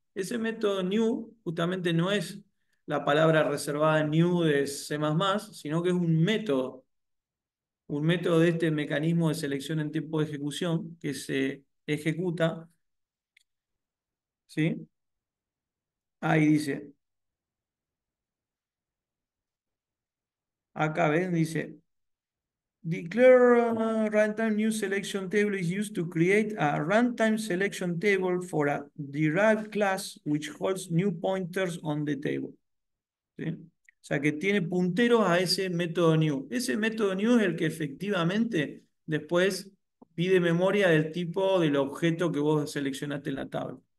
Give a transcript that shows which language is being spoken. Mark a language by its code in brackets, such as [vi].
[es] Ese método new justamente no es la palabra reservada new de C++, sino que es un método de este mecanismo de selección en tiempo de ejecución que se ejecuta, ¿sí? Ahí dice, acá ven, dice, [en] declare runtime new selection table is used to create a runtime selection table for a derived class which holds new pointers on the table. [es] ¿Sí? O sea que tiene punteros a ese método new. Ese método new es el que efectivamente después pide memoria del tipo del objeto que vos seleccionaste en la tabla.